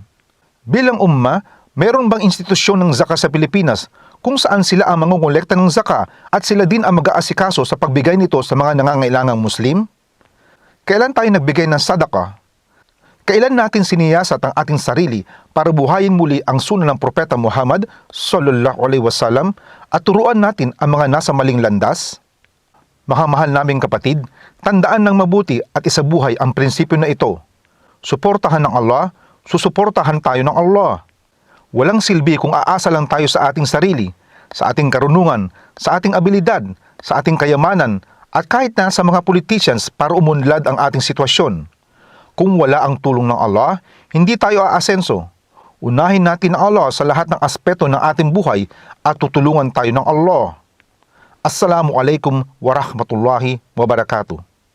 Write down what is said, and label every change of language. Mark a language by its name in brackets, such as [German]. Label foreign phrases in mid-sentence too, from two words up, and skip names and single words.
[Filipino] Bilang umma, meron bang institusyon ng zaka sa Pilipinas kung saan sila ang mangongolekta ng zaka at sila din ang mag-aasikaso sa pagbigay nito sa mga nangangailangang Muslim? Kailan tayo nagbigay ng sadaka? Kailan natin siniyasat ang ating sarili para buhayin muli ang sunnah ng Propeta Muhammad [Arabic] صلى الله عليه وسلم [Filipino] at turuan natin ang mga nasa maling landas? Mga mahal naming kapatid, tandaan ng mabuti at isabuhay ang prinsipyo na ito. Suportahan ng Allah, susuportahan tayo ng Allah. Walang silbi kung aasa lang tayo sa ating sarili, sa ating karunungan, sa ating abilidad, sa ating kayamanan, at kahit na sa mga politicians para umunlad ang ating sitwasyon. Kung wala ang tulong ng Allah, hindi tayo aasenso. Unahin natin ang Allah sa lahat ng aspeto ng ating buhay at tutulungan tayo ng Allah. [Arabic] السلام عليكم ورحمة الله وبركاته.